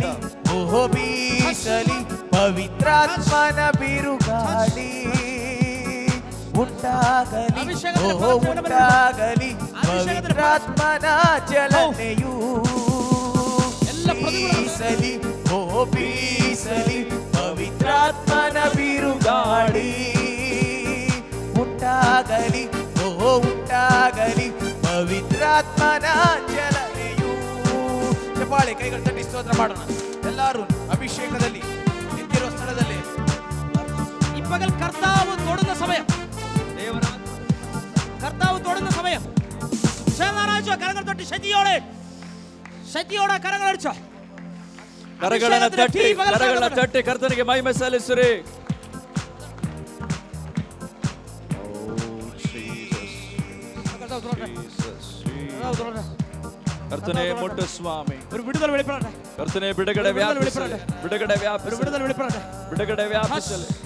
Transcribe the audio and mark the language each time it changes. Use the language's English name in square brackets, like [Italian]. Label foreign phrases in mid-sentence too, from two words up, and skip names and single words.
[Kannada] ಓಹೋ ಬೀಸಲಿ, ಪವಿತ್ರಾತ್ಮನ ಬಿರುಗಾಳಿ ಉಂಟಾಗಲಿ, ಓಹೋ ಉಂಟಾಗಲಿ, ಪವಿತ್ರಾತ್ಮನ ಚಲನೆಯು ಬೀಸಲಿ, ಓಹೋ ಬೀಸಲಿ, ಪವಿತ್ರಾತ್ಮನ ಬಿರುಗಾಳಿ ಉಂಟಾಗಲಿ, ಓಹೋ ಉಂಟಾಗಲಿ, ಪವಿತ್ರಾತ್ಮನ ಚಲನೆಯು. ಚಪ್ಪಾಳೆ ಕೈಗಳು ತಟ್ಟಿ ಸ್ತೋತ್ರ ಮಾಡೋಣ ಎಲ್ಲರೂ. ಅಭಿಷೇಕದಲ್ಲಿ ನಿಂತಿರುವ ಸ್ಥಳದಲ್ಲಿ [Malayalam] ഈ പകൽ കർത്താവ് തൊടുന്ന സമയം, കർത്താവ് തൊടുന്ന സമയം. കരങ്ങൾ തൊട്ട് ശക്തിയോടെ കരങ്ങൾ അടിച്ചോ. [Kannada] ಕರಗಳನ್ನು ತಟ್ಟಿ ಕರ್ತನಿಗೆ ಮಹಿಮೆ ಸಲ್ಲಿಸಿರಿ. ಕರ್ತನೇ ಮುಟ್ಟು ಸ್ವಾಮಿ, [Malayalam] ഒരു വിടുതൽ വെളിപ്പെടട്ടെ. [Kannada] ಕರ್ತನೇ ಬಿಡುಗಡೆ ವ್ಯಾಪಿಸಲಿ, ಬಿಡುಗಡೆ ವ್ಯಾಪಿಸಲಿ, [Malayalam] വിടുതൽ വെളിപ്പെടട്ടെ, [Kannada] ಬಿಡುಗಡೆ ವ್ಯಾಪಿಸಲಿ.